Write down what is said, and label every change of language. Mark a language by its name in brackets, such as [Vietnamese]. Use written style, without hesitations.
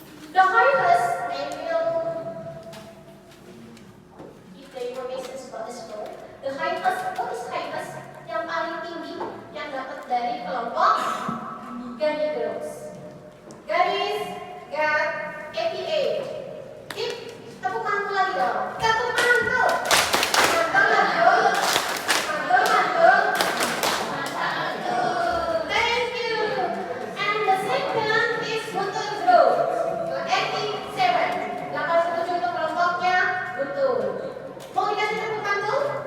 [English] The highest name will give the information about the score. The highest, what is highest? [Indonesian] Yang paling tinggi yang dapat dari kelompok Gani Girls. [English] Garis got 88. [Indonesian] Keep tepuk mantul lagi dong. Tepuk mantul. Mantul mantul. Mantul mantul. [English] Thank you. And the second is Guntur Group. 87. [Indonesian] 87 untuk kelompoknya Guntur. Mau dikasih tepuk mantul?